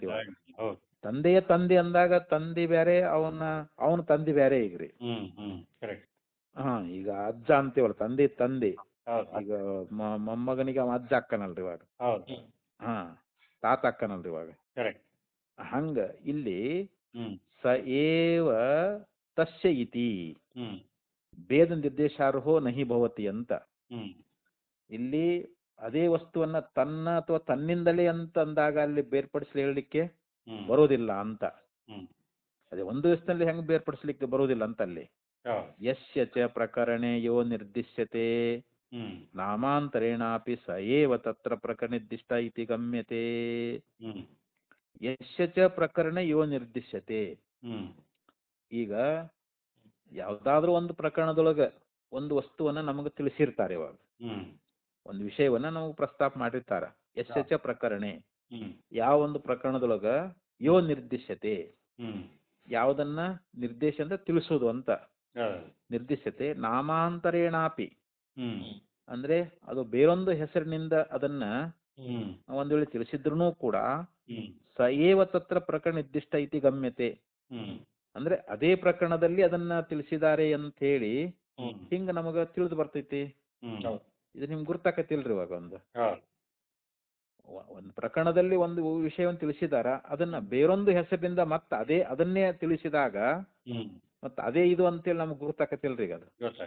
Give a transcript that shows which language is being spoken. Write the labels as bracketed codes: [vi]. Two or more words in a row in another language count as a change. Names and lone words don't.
[kn] ತಂದೆಯ ತಂದೆ ಅಂದಾಗ ತಂದೆ ಬೇರೆ, ಅವನ ತಂದೆ ಬೇರೆ. ಈಗ್ರಿ ಈಗ ಅಜ್ಜ ಅಂತೀವಲ್ಲ, ತಂದೆ. ಈಗ ಮೊಮ್ಮಗನಿಗೆ ಅವ ಅಜ್ಜ ಅಕ್ಕನಲ್ರಿ ಇವಾಗ. ತಾತ ಅಕ್ಕನಲ್ರಿ ಇವಾಗ. ಹಂಗ ಇಲ್ಲಿ [sa] ಸ ಏವ ತಸ್ಯ ಇತಿ ಭೇದ ನಿರ್ದೇಶಾರ್ಹೋ ನಹಿ ಭವತಿ [kn] ಅಂತ. ಇಲ್ಲಿ ಅದೇ ವಸ್ತುವನ್ನ ತನ್ನ ಅಥವಾ ತನ್ನಿಂದಲೇ ಅಂತ ಅಂದಾಗ ಅಲ್ಲಿ ಬೇರ್ಪಡಿಸಲಿ ಹೇಳಲಿಕ್ಕೆ ಬರೋದಿಲ್ಲ ಅಂತ. ಅದೇ ಒಂದು ವಸ್ತುನಲ್ಲಿ ಹೆಂಗ್ ಬೇರ್ಪಡಿಸ್ಲಿಕ್ಕೆ ಬರೋದಿಲ್ಲ ಅಂತ ಅಲ್ಲಿ. [sa] ಯಸ್ಯ ಚ ಪ್ರಕರಣೆ ಯೋ ನಿರ್ದಿಶ್ಯತೆ ನಾಮಾಂತರೇಣಾಪಿ ಸ ಏವ ತತ್ರ ಪ್ರಕರಣಿರ್ದಿಷ್ಟ ಇತಿ ಗಮ್ಯತೆ. ಯಸ್ಯ ಚ ಪ್ರಕರಣ ಯೋ ನಿರ್ದಿಶ್ಯತೆ. [kn] ಈಗ ಯಾವ್ದಾದ್ರೂ ಒಂದು ಪ್ರಕರಣದೊಳಗ ಒಂದು ವಸ್ತುವನ್ನ ನಮಗೆ ತಿಳಿಸಿರ್ತಾರೆ. ಇವಾಗ ಒಂದು ವಿಷಯವನ್ನ ನಮಗೆ ಪ್ರಸ್ತಾಪ ಮಾಡಿರ್ತಾರ. [sa] ಯಸ್ಯ ಚ ಪ್ರಕರಣೆ, [kn] ಯಾವ ಒಂದು ಪ್ರಕರಣದೊಳಗ [sa] ಯೋ ನಿರ್ದಿಶ್ಯತೆ, [kn] ಯಾವುದನ್ನ ನಿರ್ದೇಶ ಅಂದ್ರೆ ತಿಳಿಸೋದು ಅಂತ. [sa] ನಿರ್ದಿಶ್ಯತೆ ನಾಮಾಂತರೇಣಾಪಿ [kn] ಅಂದ್ರೆ ಅದು ಬೇರೊಂದು ಹೆಸರಿನಿಂದ ಅದನ್ನ ಒಂದ್ ವೇಳೆ ತಿಳಿಸಿದ್ರು ಕೂಡ [sa] ಸ ಏವ ತತ್ರ ಪ್ರಕರಣ ನಿರ್ದಿಷ್ಟ ಇತಿ ಗಮ್ಯತೆ [kn] ಅಂದ್ರೆ ಅದೇ ಪ್ರಕರಣದಲ್ಲಿ ಅದನ್ನ ತಿಳಿಸಿದ್ದಾರೆ ಅಂತ ಹೇಳಿ ಹಿಂಗ ನಮಗ ತಿಳಿದು ಬರ್ತೈತಿ. ಇದು ನಿಮ್ಗೆ ಗುರ್ತಾಕತಿಲ್ರಿ. ಇವಾಗ ಒಂದು ಪ್ರಕರಣದಲ್ಲಿ ಒಂದು ವಿಷಯವನ್ನು ತಿಳಿಸಿದಾರ, ಅದನ್ನ ಬೇರೊಂದು ಹೆಸರಿನಿಂದ ಮತ್ತೆ ಅದನ್ನೇ ತಿಳಿಸಿದಾಗ ಮತ್ತ ಅದೇ ಇದು ಅಂತೇಳಿ ನಮ್ಗೆ ಗುರ್ತಾಕತಿಲ್ರಿ ಈಗ ಅದು.